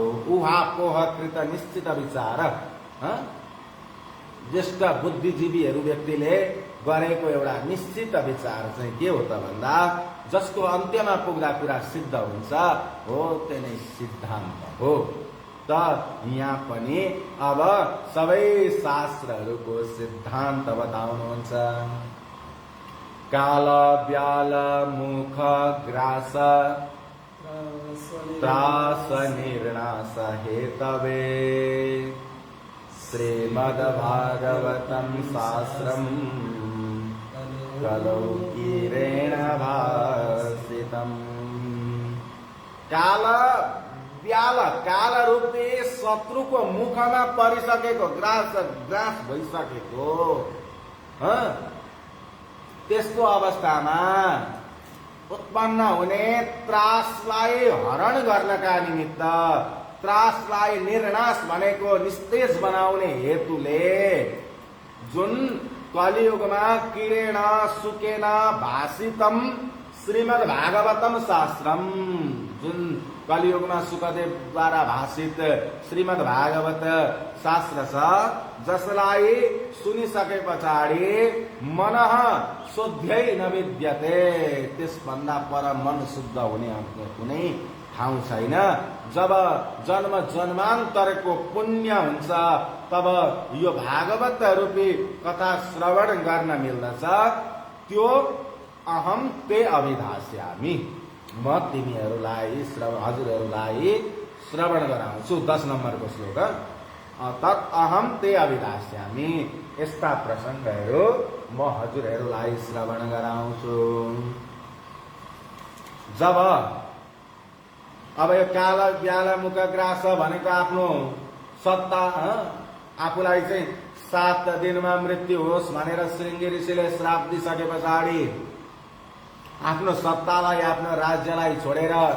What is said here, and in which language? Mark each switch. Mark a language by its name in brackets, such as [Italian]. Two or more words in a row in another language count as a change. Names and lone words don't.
[Sanskrit] उहापोह कृत निश्चित विचार, [Nepali] ज्येष्ठ बुद्धिजीवीहरू व्यक्तिले गरेको एउटा निश्चित विचार चाहिँ के हो त भन्दा जसको अन्त्यमा पुग्दा कुरा सिद्ध हुन्छ हो, त्यो नै सिद्धान्त हो। त यहाँ पनि अब सबै शास्त्रहरूको सिद्धान्त बताउनुहुन्छ। [Sanskrit] काल ब्याल मुख ग्रास त्रास निर्णास हेतवे श्रीमद्भागवतं शास्त्रम् कलौ कीरेण भासितम्। काल ब्याल [Nepali] काल रूपी शत्रुको मुखमा परिसकेको ग्रास भइसकेको त्यस्तो अवस्थामा उत्पन्न हुने त्रासलाई हरण गर्नका निमित्त त्रासलाई निर्नाश भनेको निस्तेज बनाउने हेतुले जुन कलियुगमा [Sanskrit] किरेण सुकेन भाषितम श्रीमद् भागवतम शास्त्रम [Nepali] जुन कलियुगमा सुखदेवद्वारा भाषित श्रीमद् भागवत शास्त्र छ जसलाई सुनिसके पछाडि [Sanskrit] मनः शुद्ध्यै न विद्यते [Nepali] त्यसभन्दा पर मन शुद्ध हुने कुनै ठाउँ छैन। जब जन्म जन्मान्तरको पुण्य हुन्छ तब यो भागवत रूपी कथा श्रवण गर्न मिल्दछ। त्यो [Sanskrit] अहम ते अभिधास्यामि [Nepali] म तिमीहरूलाई हजुरहरूलाई श्रवण गराउँछु। 10 नम्बरको श्लोक [Sanskrit] तत् अहम ते अभिधास्यामि [Nepali] यस्ता प्रसङ्गहरू म हजुरहरूलाई श्रवण गराउँछु। जब अब यो [Sanskrit] काल ब्याल मुख ग्रास [Nepali] भनेको आफ्नो सत्ता आफूलाई चाहिँ 7 दिनमा मृत्यु होस् भनेर श्रृंगी ऋषिले श्राप दिइसके पछाडि आफ्नो सत्तालाई आफ्नो राज्यलाई छोडेर